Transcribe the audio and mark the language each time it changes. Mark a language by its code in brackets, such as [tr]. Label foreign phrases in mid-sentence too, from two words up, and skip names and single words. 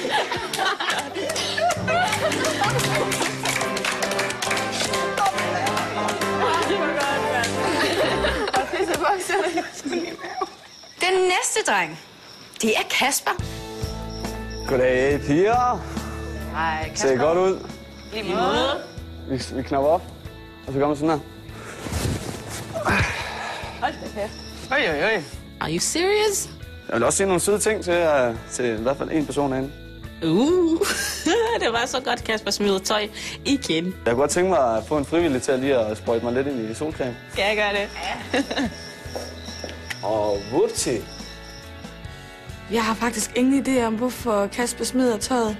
[da] Den næste dreng, det er Kasper. Goddag, piger. Hej, Kasper. Ser godt ud. Lige måde. Vi knapper op, og så gør man sådan her. Hold da kæft. Oj. [en] Are you serious? [da] Jeg vil også se nogle søde ting til i hvert fald en person herinde. Det var så godt, Kasper smider tøj igen. Jeg kunne godt tænke mig at få en frivillig til at lige at sprøjte mig lidt ind i solcreme. Skal jeg gøre det? Ja. Og whoopty. Jeg har faktisk ingen idé om, hvorfor Kasper smider tøjet.